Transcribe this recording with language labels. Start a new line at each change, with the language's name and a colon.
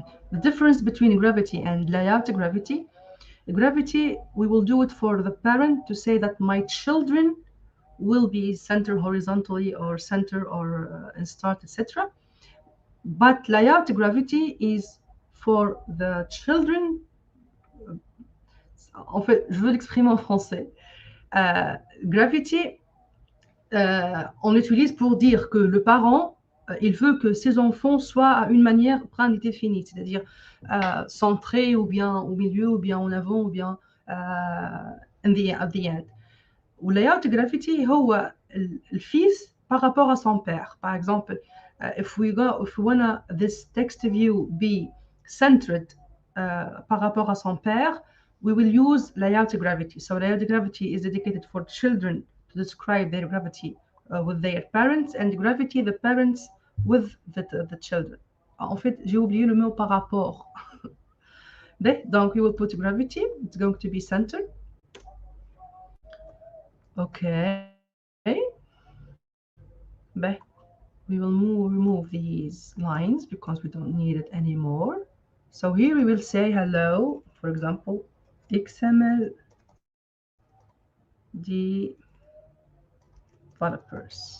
English: The difference between gravity and layout gravity. Gravity, we will do it for the parent to say that my children will be center horizontally or center or in start, etc. But layout gravity is for the children.
French: En fait, je veux l'exprimer en français. Gravity, on utilise pour dire que le parent, il veut que ses enfants soient à une manière prédéfinie, c'est-à-dire centrés ou bien au milieu, ou bien en avant, ou bien
English: at the end.
French: Layout gravity
Arabic: هو الفيس
French: par rapport à son père.
English: Par exemple, if we wanna this text view be centered
French: par rapport à son père,
English: we will use layout gravity. So layout gravity is dedicated for children to describe their gravity with their parents, and gravity the parents with the children.
French: En fait, j'ai oublié le mot par rapport.
English: Donc, we will put gravity. It's going to be centered. Okay. But we will remove these lines because we don't need it anymore. So here we will say hello, for example, XML developers.